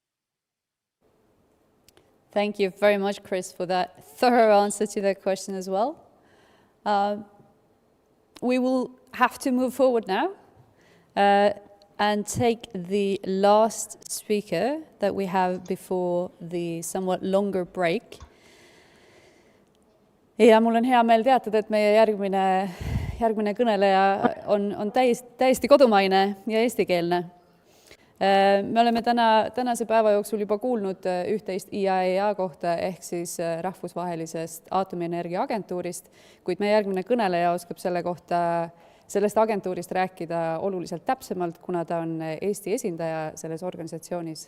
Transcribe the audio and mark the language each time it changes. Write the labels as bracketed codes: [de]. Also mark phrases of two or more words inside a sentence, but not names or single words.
[en] Thank you very much, Chris, for that thorough answer to that question as well. We will have to move forward now and take the last speaker that we have before the somewhat longer break. [et] Ja mul on hea meel teatada, et meie järgmine kõneleja on täiesti kodumaine ja eestikeelne. Me oleme tänase päeva jooksul juba kuulnud üht-teist IAEA kohta ehk siis rahvusvahelisest aatomienergia agentuurist, kuid meie järgmine kõneleja oskab sellest agentuurist rääkida oluliselt täpsemalt, kuna ta on Eesti esindaja selles organisatsioonis.